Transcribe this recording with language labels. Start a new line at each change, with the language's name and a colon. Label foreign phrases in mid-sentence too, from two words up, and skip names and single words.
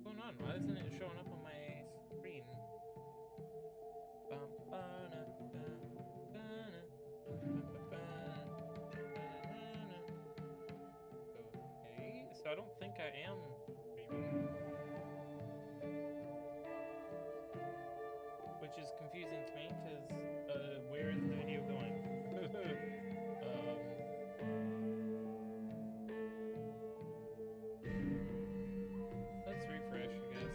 English: on? Why isn't it showing up on my screen? Bum, ba-na, ba-na, ba-ba-ba-na, okay, so I don't think I am streaming, which is confusing to me because where is the video going? um, let's refresh, I guess.